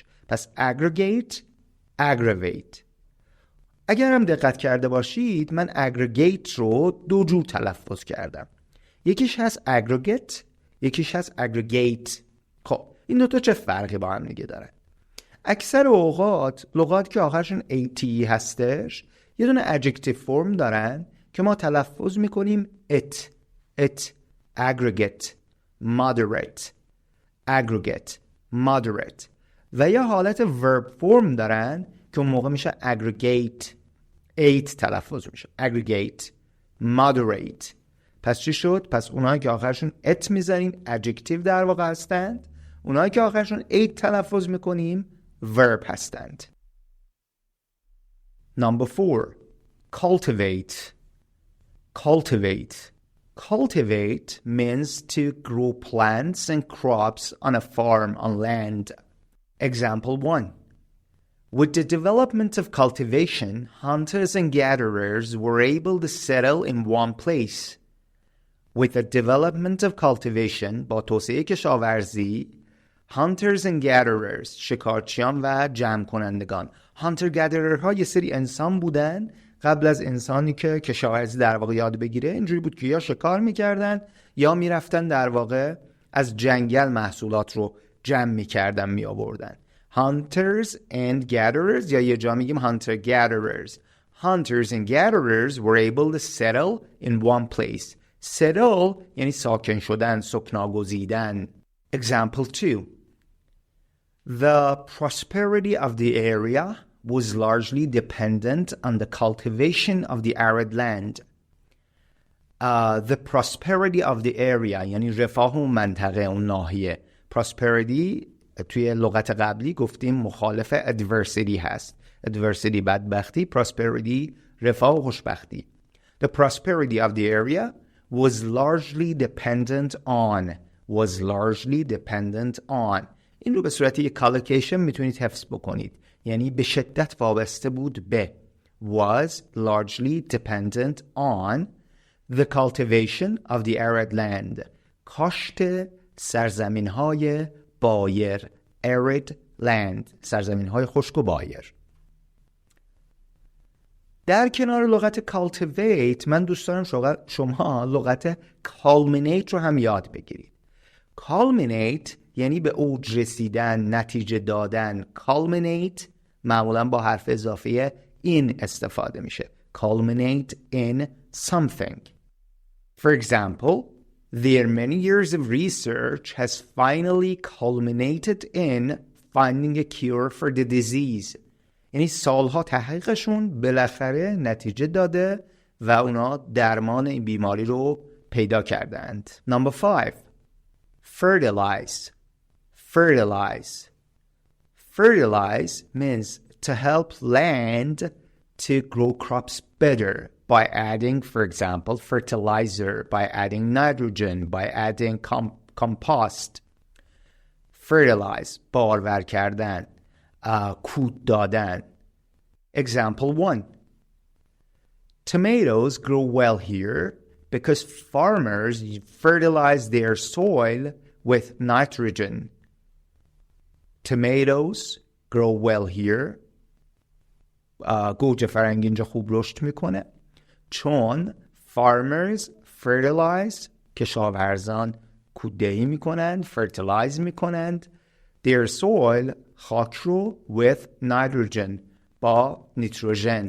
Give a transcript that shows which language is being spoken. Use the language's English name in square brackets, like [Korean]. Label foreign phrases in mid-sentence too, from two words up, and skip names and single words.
[Persian] پس aggregate اگر هم دقت کرده باشید من aggregate رو دو جور تلفظ کردم. یکیش هست aggregate، یکیش هست aggregate. خب این دوتا چه فرقی با هم دیگه دارن؟ اکثر اوقات لغات که آخرشون AT هستش یه دونه [English] adjective form [Persian] دارن که ما تلفظ میکنیم [English] it aggregate moderate [Persian] و یا حالت [English] verb form [Persian] دارن که اون موقع میشه aggregate تلفظ میشه [English] aggregate moderate. [Persian] پس چی شد؟ پس اونایی که آخرشون it میذاریم adjective در واقع هستند، اونایی که آخرشون it تلفظ میکنیم verb هستند. [English] Number 4 cultivate means to grow plants and crops on a farm on land. Example 1. With the development of cultivation, hunters and gatherers were able to settle in one place. With the development of cultivation, [Persian] با توسعه کشاورزی، [English] hunters and gatherers، [Persian] شکارچیان و جمع کنندگان. [English] hunter gatherer [Persian] ها یه سری انسان بودن قبل از انسانی که کشاورزی در واقع یاد بگیره. اینجوری بود که یا شکار میکردن یا میرفتن در واقع از جنگل محصولات رو جمع میکردن میآوردن. [English] hunters and gatherers [Persian] یا یه جا میگیم [English] hunter gatherers. hunters and gatherers were able to settle in one place. [Persian] settle یعنی ساکن شدن، سکنا گزیدن. [English] Example 2. The prosperity of the area was largely dependent on the cultivation of the arid land. The prosperity of the area [Persian] یعنی رفاه اون منطقه، اون ناحیه. prosperity توی لغت قبلی گفتیم مخالف adversity هست. adversity بدبختی، prosperity رفاه و خوشبختی. [English] The prosperity of the area was largely dependent on. [Persian] این رو به صورت یک collocation میتونید حفظ بکنید. یعنی به شدت وابسته بود به. [English] was largely dependent on the cultivation of the arid land. [Persian] کاشت سرزمین‌های بایر. [English] arid land [Persian] سرزمین‌های خشک و بایر. در کنار لغت cultivate من دوست دارم شما لغت culminate رو هم یاد بگیرید. culminate یعنی به اوج رسیدن، نتیجه دادن. culminate معمولا با حرف اضافی in استفاده میشه. [English] culminate in something. For example, their many years of research has finally culminated in finding a cure for the disease. [Persian] یعنی سالها تحقیقشون بالاخره نتیجه داده و اونا درمان این بیماری رو پیدا کردند. [English] Number 5. Fertilize. Fertilize. Fertilize means to help land to grow crops better by adding, for example, fertilizer, by adding nitrogen, by adding compost. Fertilize, [Persian] بارور کردن، کود دادن. [English] Example 1. Tomatoes grow well here because farmers fertilize their soil with nitrogen. Tomatoes grow well here. [Persian] گوجه فرنگی اینجا خوب رشد میکنه چون [English] farmers fertilize [Persian] کشاورزان کوددهی میکنند fertilize میکنند [English] their soil [Persian] خاک رو [English] with nitrogen [Persian] با نیتروژن.